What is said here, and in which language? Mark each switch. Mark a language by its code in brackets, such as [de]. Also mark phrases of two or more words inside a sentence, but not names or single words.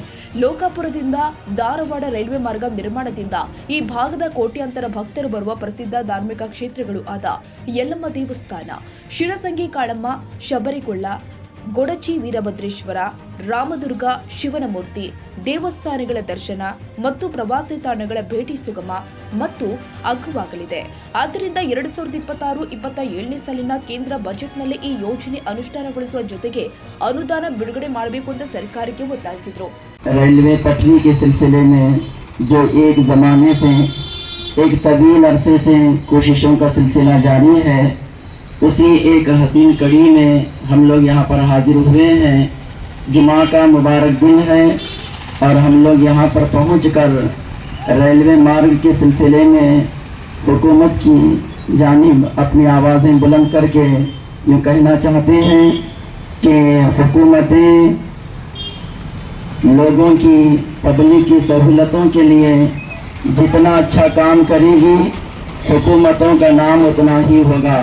[kn] ಲೋಕಾಪುರದಿಂದ ಧಾರವಾಡ ರೈಲ್ವೆ ಮಾರ್ಗ ನಿರ್ಮಾಣದಿಂದ ಈ ಭಾಗದ ಕೋಟ್ಯಾಂತರ ಭಕ್ತರು ಬರುವ ಪ್ರಸಿದ್ಧ ಧಾರ್ಮಿಕ ಕ್ಷೇತ್ರಗಳು ಆದ ಯಲ್ಲಮ್ಮ ದೇವಸ್ಥಾನ, ಶಿರಸಂಗಿ ಕಾಳಮ್ಮ, ಶಬರಿಗೊಳ್ಳ, ಗೊಡಚಿ ವೀರಭದ್ರೇಶ್ವರ, ರಾಮದುರ್ಗ ಶಿವನ ಮೂರ್ತಿ ದೇವಸ್ಥಾನಗಳ ದರ್ಶನ ಮತ್ತು ಪ್ರವಾಸಿ ತಾಣಗಳ ಭೇಟಿ ಸುಗಮ ಮತ್ತು ಅಗ್ಗವಾಗಲಿದೆ. ಆದ್ದರಿಂದ 2026-27ನೇ ಸಾಲಿನ ಕೇಂದ್ರ ಬಜೆಟ್ನಲ್ಲಿ ಈ ಯೋಜನೆ ಅನುಷ್ಠಾನಗೊಳಿಸುವ ಜೊತೆಗೆ ಅನುದಾನ ಬಿಡುಗಡೆ ಮಾಡಬೇಕು ಅಂತ ಸರ್ಕಾರಕ್ಕೆ ಒತ್ತಾಯಿಸಿದರು. [ur] ریلوے پٹری کے سلسلے میں جو ایک زمانے سے ایک طویل عرصے سے کوششوں کا سلسلہ جاری ہے، اسی ایک حسین کڑی میں ہم لوگ یہاں پر حاضر ہوئے ہیں. جمعہ کا مبارک دن ہے اور ہم لوگ یہاں پر پہنچ کر ریلوے مارگ کے سلسلے میں حکومت کی جانب اپنی آوازیں بلند کر کے یوں کہنا چاہتے ہیں کہ حکومتیں لوگوں کی، پبلک کی سہولتوں کے لیے جتنا اچھا کام کرے گی، حکومتوں کا نام اتنا ہی ہوگا.